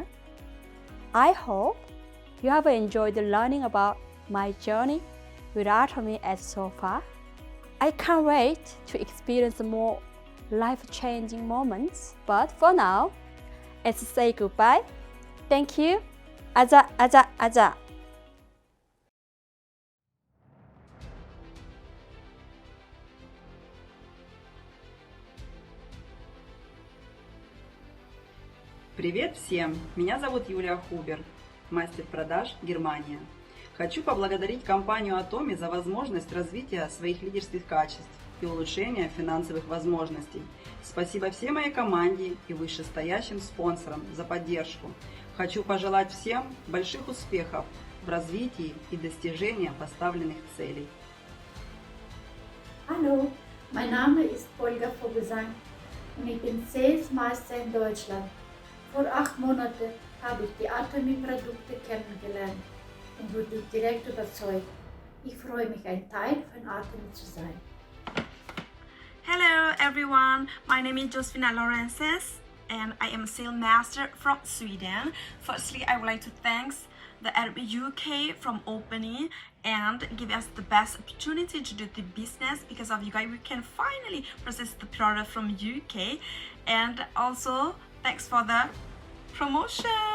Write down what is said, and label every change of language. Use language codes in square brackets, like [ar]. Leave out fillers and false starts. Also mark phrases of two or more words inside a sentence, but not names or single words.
[en] I hope you have enjoyed learning about my journey with Atomy as so far. I can't wait to experience more life-changing moments. But for now, let's say goodbye. Thank you. [ko] 아자, 아자, 아자. [ru] Привет всем! Меня зовут Юлия Хубер, мастер продаж Германия. Хочу поблагодарить компанию Atomy за возможность развития своих лидерских качеств и улучшения финансовых возможностей. Спасибо всей моей команде и вышестоящим спонсорам за поддержку. Хочу пожелать всем больших успехов в развитии и достижении поставленных целей. [de] Hallo, mein Name ist Olga Vogelsang und ich bin [en] Sales Master [de] in Deutschland. Vor 8 Monaten habe ich die Atomy-Produkte kennengelernt und wurde direkt überzeugt. Ich freue mich, ein Teil von Atomy zu sein. [en] Hello everyone, my name is Josefina Lawrences and I am a sales master from Sweden. Firstly, I would like to thank the Atomy UK from opening and give us the best opportunity to do the business. Because of you guys, we can finally process the product from UK, and also thanks for the promotion.